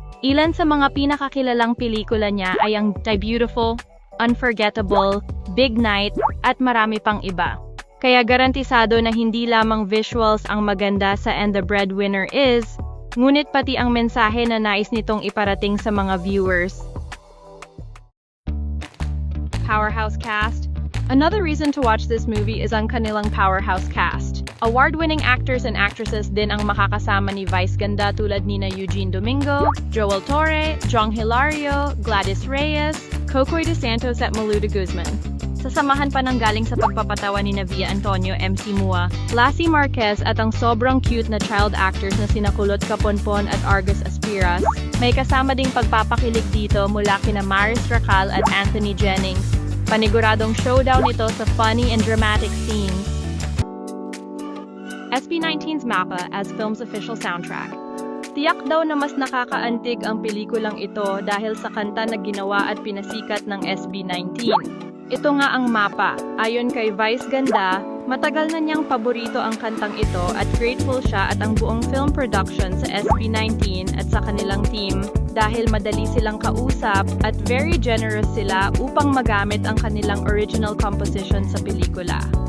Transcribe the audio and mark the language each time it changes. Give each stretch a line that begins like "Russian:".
Filipino: Ilan sa mga pinakakilalang pelikula niya ay ang Die Beautiful, Unforgettable, Big Night, at marami pang iba. Kaya garantisado na hindi lamang visuals ang maganda sa And the Breadwinner is, ngunit pati ang mensahe na nais nitong iparating sa mga viewers.
English: Powerhouse cast. Another reason to watch this movie is
Filipino: ang kanilang
English: powerhouse cast. Award-winning actors and actresses
Filipino: din ang makakasama ni Vice Ganda tulad nina Eugene Domingo, Joel Torre, Jong Hilario, Gladys Reyes, Cocoy de Santos at Malu de Guzman. Sasamahan pa ng galing sa pagpapatawa ni Via Antonio MC Mua, Lassie Marquez at ang sobrang cute na child actors na sina Kulot Kaponpon at Argus Aspiras. May kasama ding pagpapakilig dito mula kina Maris Racal at Anthony Jennings. Paniguradong showdown ito sa
English: funny and dramatic scenes. SB19's Mappa as film's official soundtrack.
Filipino: Tiyak daw na mas nakakaantig ang pelikulang ito dahil sa kanta na ginawa at pinasikat ng SB19. Ito nga ang Mappa. Ayon kay Vice Ganda, matagal na niyang paborito ang kantang ito at grateful siya at ang buong film production sa SB19 at sa kanilang team dahil madali silang kausap at
English: very generous
Filipino: sila upang magamit ang kanilang
English: original composition
Filipino: sa pelikula.